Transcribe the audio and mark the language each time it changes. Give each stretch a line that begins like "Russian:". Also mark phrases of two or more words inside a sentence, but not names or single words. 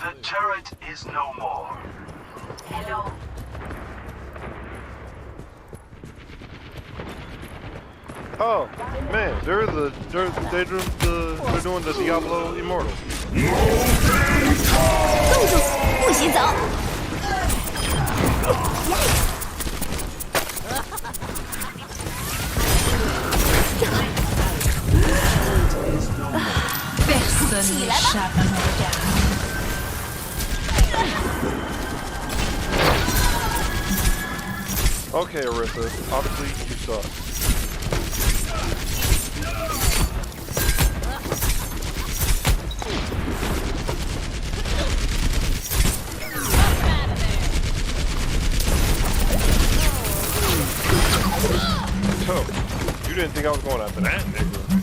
English: turret is no more. Hello. Oh man, they're doing the Diablo Immortal.
Chinese: 动住，不许走！
French: Personne n'échappe à mon regard.
English: Okay, Arissa, obviously you suck. So, you didn't think I was going after that, nigga.